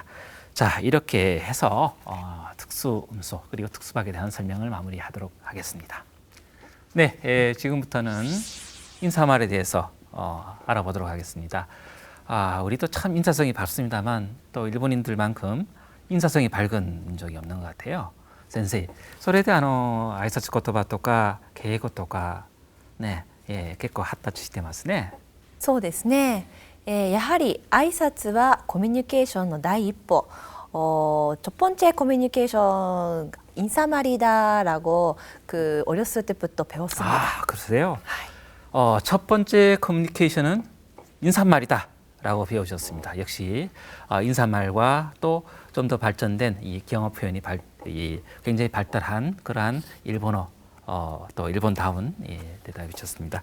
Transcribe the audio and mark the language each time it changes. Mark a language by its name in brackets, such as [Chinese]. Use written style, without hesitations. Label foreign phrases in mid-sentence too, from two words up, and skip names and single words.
[Korean] 자, 이렇게 해서 특수음소 그리고 특수박에 대한 설명을 마무리하도록 하겠습니다. 네, 지금부터는 인사말에 대해서 알아보도록 하겠습니다. 우리도 참 인사성이 밝습니다만 또 일본인들만큼 인사성이 밝은 민족이 없는 것 같아요. 센세이, [Japanese] それで挨拶言葉とか敬語とかね、結構発達してますね。そうですね。やはり挨拶はコミュニケーションの第一歩. [Korean] 첫 번째 커뮤니케이션 인사말이다라고 어렸을 때부터 배웠습니다. 그러세요? 첫 번째 커뮤니케이션은 인사말이다라고 배우셨습니다. 역시 인사말과 또 좀 더 발전된 이 경어 표현이 굉장히 발달한 그러한 일본어 또 일본다운 대답이 좋습니다.